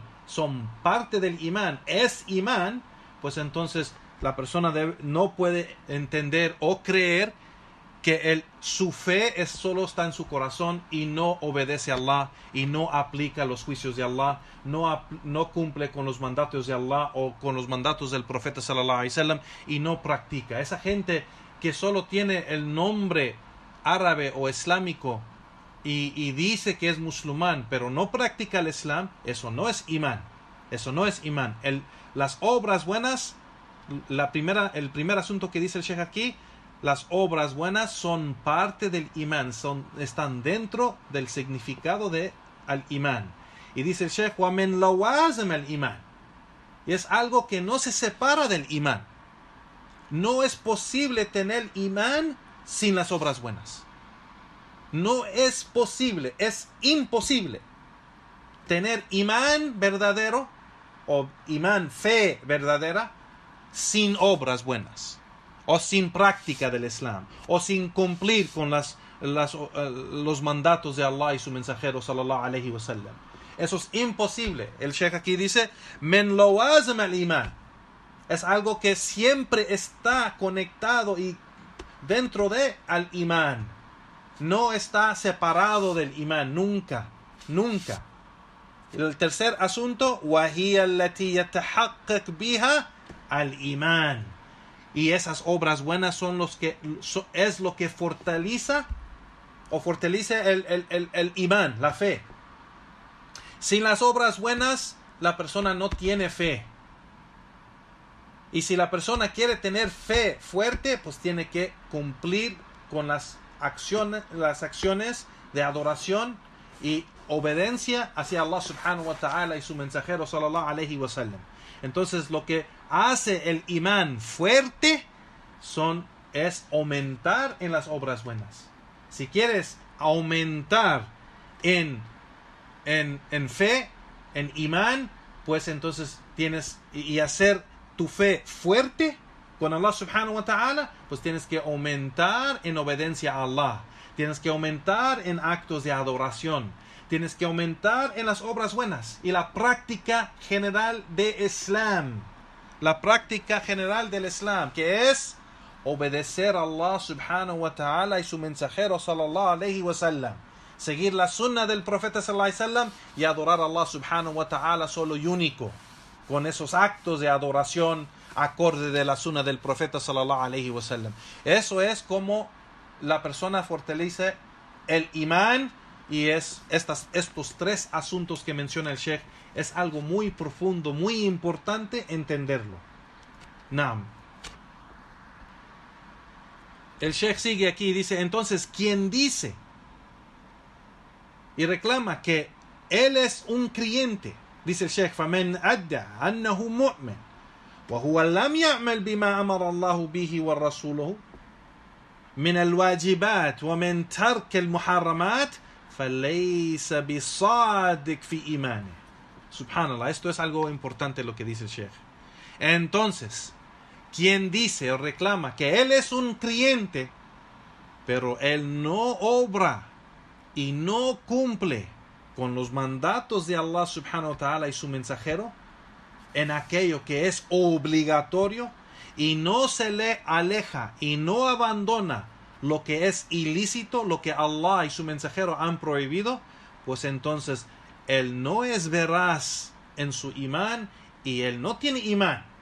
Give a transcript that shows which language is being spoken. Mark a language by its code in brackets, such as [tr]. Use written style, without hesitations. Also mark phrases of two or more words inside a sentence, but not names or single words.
[es] son parte del imán, es imán, pues entonces la persona no puede entender o creer que su fe solo está en su corazón y no obedece a Allah y no aplica los juicios de Allah, no cumple con los mandatos de Allah o con los mandatos del profeta [ar] صلى الله عليه وسلم [es] y no practica. Esa gente que solo tiene el nombre árabe o islámico y dice que es musulmán pero no practica el Islam, eso no es imán. Eso no es imán. Las obras buenas, el primer asunto que dice el Sheikh aquí, las obras buenas son parte del imán, están dentro del significado de [ar] الإيمان. Y dice el Sheikh, وَمِنْ لَوَازِمَ الْإِمَانِ, [es] y es algo que no se separa del imán. No es posible tener imán sin las obras buenas. No es posible, es imposible tener imán verdadero o imán, fe verdadera, sin obras buenas, o sin práctica del Islam, o sin cumplir con los mandatos de Allah y su mensajero [ar] صلى الله عليه وسلم. [es] Eso es imposible. El Sheikh aquí dice, [ar] من لوازم الإيمان, [es] es algo que siempre está conectado y dentro de [ar] الإيمان. [es] No está separado del imán, nunca, nunca. El tercer asunto, [ar] وَهِيَ الَّتِي يَتَحَقَّقْ بِهَا الْإِيمَانِ, [es] y esas obras buenas es lo que fortalece el imán, la fe. Sin las obras buenas, la persona no tiene fe. Y si la persona quiere tener fe fuerte, pues tiene que cumplir con las acciones de adoración y obediencia hacia Allah [ar] سبحانه وتعالى [es] y su mensajero [ar] صلى الله عليه وسلم. [es] Entonces lo que hace el imán fuerte es aumentar en las obras buenas. Si quieres aumentar en fe, en imán, pues entonces tienes y hacer tu fe fuerte con Allah [ar] سبحانه وتعالى, [es] pues tienes que aumentar en obediencia a Allah, tienes que aumentar en actos de adoración, tienes que aumentar en las obras buenas y la práctica general de Islam, la práctica general del Islam, que es obedecer a Allah [ar] سبحانه وتعالى [es] y su mensajero [ar] صلى الله عليه وسلم, [es] seguir la sunna del profeta [ar] صلى الله عليه وسلم [es] y adorar a Allah [ar] سبحانه وتعالى [es] solo y único, con esos actos de adoración acorde de la sunna del profeta [ar] صلى الله عليه وسلم. [es] Eso es como la persona fortalece el imán, y estos tres asuntos que menciona el Sheikh es algo muy profundo, muy importante entenderlo. Naam. El Sheikh sigue aquí y dice, entonces, ¿quién dice y reclama que él es un creyente? [ar] Dice el Sheikh, فَمَنْ أَدَّى أَنَّهُ مُؤْمِنٌ وَهُوَ لَمْ يَعْمَلْ بِمَا أَمَرَ اللَّهُ بِهِ وَرَسُولُهُ مِنَ الْوَاجِبَاتِ وَمِنْ تَرْكِ الْمُحَرَّمَاتِ فَلَيْسَ بِصَادِقٍ فِي إِيمَانِهِ. [es] Subhanallah, esto es algo importante lo que dice el Sheikh. Entonces, quien dice o reclama que él es un creyente, pero él no obra y no cumple con los mandatos de Allah [ar] سبحانه وتعالى [es] y su mensajero en aquello que es obligatorio, y no se le aleja y no abandona lo que es ilícito, lo que Allah y su mensajero han prohibido, pues entonces él no es veraz en su imán y él no tiene imán.